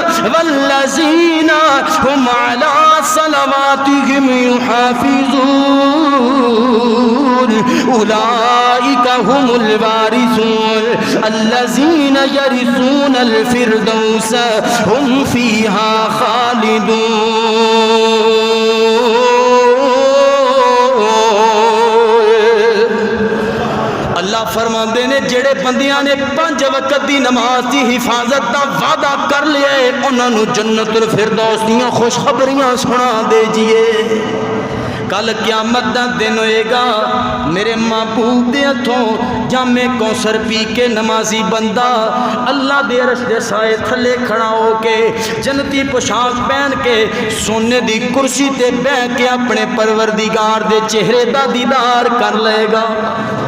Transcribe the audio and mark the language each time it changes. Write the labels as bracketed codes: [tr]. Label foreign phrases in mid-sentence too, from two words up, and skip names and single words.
[ar] هم على صلواتهم يحافظون أولئك هم الوارثون الذين يرثون الفردوس هم فيها خالدون۔ [pa] اللہ فرماندے نے جڑے بندیاں نے 5 وقت دی نماز دی حفاظت دا وعدہ کر لیا ہے انہاں نوں جنت الفردوس دیاں خوشخبریاں سنا دیجئے۔ کل قیامت دا دن ہوئے گا، میرے محبوب دے ہتھوں جام کوثر پی کے نمازی بندہ اللہ دے عرش دے سائے تھلے کھڑا ہو کے جنتی پوشاک پہن کے سونے دی کرسی تے بیٹھ کے اپنے پروردگار دے چہرے دا دیدار کر لے گا۔